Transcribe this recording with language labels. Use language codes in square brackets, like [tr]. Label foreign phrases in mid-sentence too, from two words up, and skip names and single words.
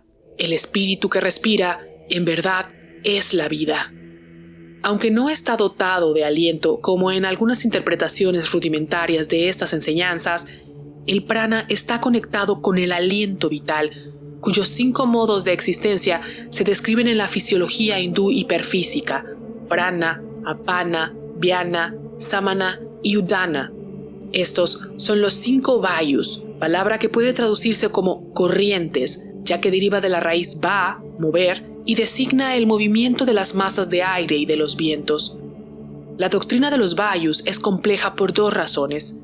[es] El espíritu que respira, en verdad, es la vida. Aunque no está dotado de aliento, como en algunas interpretaciones rudimentarias de estas enseñanzas, el prana está conectado con el aliento vital, cuyos 5 modos de existencia se describen en la fisiología hindú hiperfísica: [sa] prana, apana, vyana, samana [es] y udana. Estos son los 5 vayus, palabra que puede traducirse como corrientes, ya que deriva de la raíz va, mover, y designa el movimiento de las masas de aire y de los vientos. La doctrina de los vayus es compleja por 2 razones.